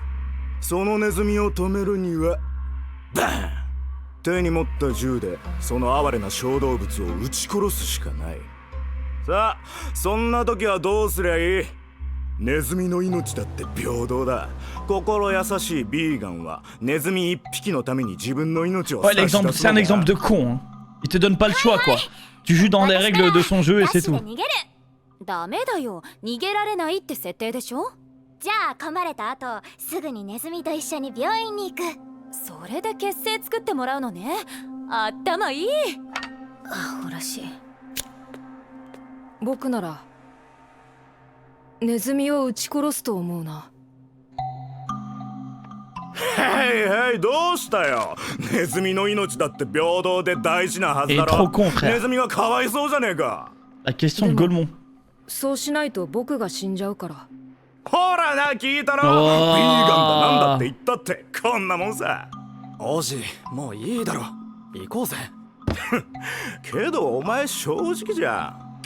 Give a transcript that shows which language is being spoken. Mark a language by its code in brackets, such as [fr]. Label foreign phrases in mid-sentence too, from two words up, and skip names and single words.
[ja] そのネズミを止めるにはバーン、手に持った銃でその哀れな小動物を撃ち殺すしかない。さあ、そんな時はどうすりゃいい？ネズミの命だって平等だ。心優しいビーガンはネズミ一匹のために自分の命を [fr] Ouais, l'exemple, c'est un exemple de con. Hein. Il te donne pas le choix, quoi. Tu joues dans les règles de son jeu et c'est tout. [ja] ダメだよ、逃げられないって設定でしょ。じゃあ噛まれた後、すぐにネズミと一緒に病院に行く。それで結成作ってもらうのね。頭いい。アホらしい。僕ならネズミを撃ち殺すと思うな。へいへい、どうしたよ。ネズミの命だって平等で大事なはずだ [fr] Et [ja] ろ。 [fr] trop con, frère. [ja] ネズミがかわいそうじゃねえか。 [fr] La question de Golemon. [ja] そうしないと僕が死んじゃうから。ほらな、聞いたろ。ビおーーガンだなんだって言ったってこんなもんさ。王子、もういいだろ。行こうぜ。けどお前正直じゃん。